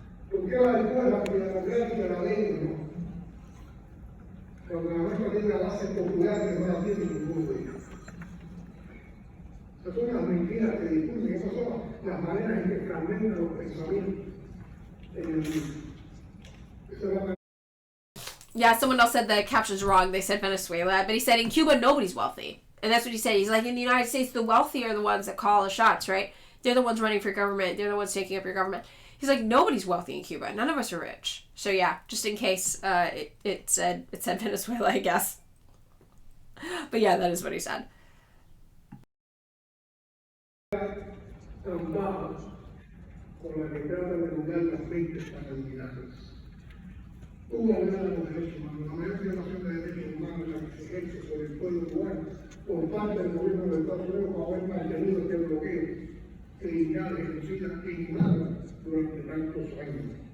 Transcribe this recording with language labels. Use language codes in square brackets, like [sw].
[es] ¿Por qué la escuela democrática la ven, no? Cuando la nuestra tiene la base popular que no la tiene ninguno de ellos. Esas son las mentiras que difunden, esas son las maneras en que fragmentan los pensamientos en el mundo. [en] Yeah, someone else said the caption's wrong. They said Venezuela, but he said in Cuba, nobody's wealthy. And that's what he said. He's like, in the United States, the wealthy are the ones that call the shots, right? They're the ones running for government. They're the ones taking up your government. He's like, nobody's wealthy in Cuba. None of us are rich. So yeah, just in case it said Venezuela, I guess. But yeah, that is what he said. [es] Tan baja con la que tratan de lograr las mentes para eliminarlas. Cuba viola los derechos humanos, la mayor violación de derechos humanos la que se ejerce sobre el pueblo cubano por parte del gobierno de Estados Unidos por haber mantenido este bloqueo criminal y genocida inhumano durante tantos años.